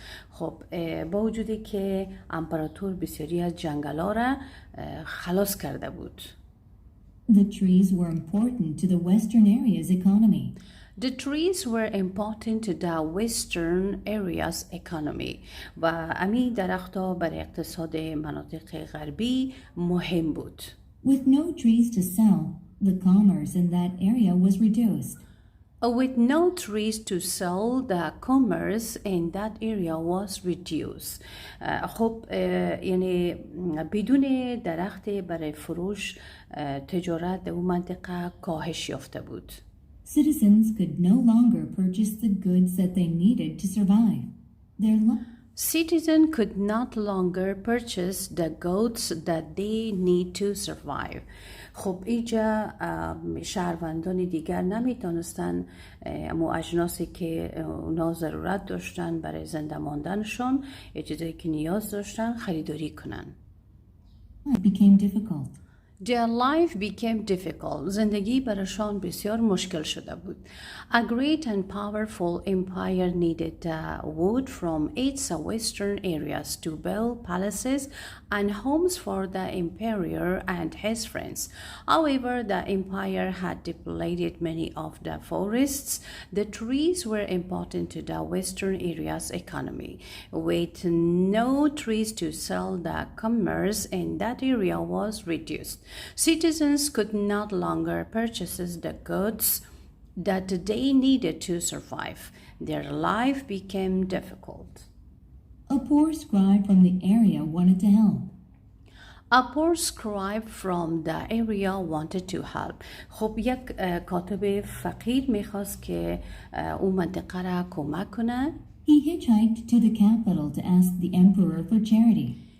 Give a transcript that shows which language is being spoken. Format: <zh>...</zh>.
<fa>خب با وجودی که امپراتور بسیاری از جنگل‌ها را خلاص کرده بود.</fa> <en>The trees were important to the western area's economy. The trees were important to the western area's economy.</en> <fa>و امی درختها برای اقتصاد مناطق غربی مهم بود.</fa> <en>With no trees to sell, the commerce in that area was reduced. With no trees to sell, the commerce in that area was reduced.</en> <fa>خب یعنی بدون درخت برای فروش تجارت در اون منطقه کاهش یافته بود.</fa> <en>Citizens could no longer purchase the goods that they needed to survive. Citizens could not longer purchase the goods that they need to survive.</en> <fa>خب اینجا شهروندان دیگر نمیتونستن اما اجناسی که اونا ضرورت داشتن برای زنده ماندنشون، یه چیزایی که نیاز داشتن خریداری کنن.</fa> <en>It became difficult. Their life became difficult.</en> <fa>زندگی برایشان بسیار مشکل شده بود.</fa> <en>A great and powerful empire needed wood from its western areas to build palaces and homes for the emperor and his friends. However, the empire had depleted many of the forests. The trees were important to the western area's economy. With no trees to sell, the commerce in that area was reduced. Citizens could not longer purchase the goods that they needed to survive. Their life became difficult. A poor scribe from the area wanted to help. A poor scribe from the area wanted to help.</en> <fa>خب یک کاتب فقیر میخواست که اون منطقه را کمک کنه.</fa> <en>He hitchhiked to the capital to ask the emperor for charity.</en>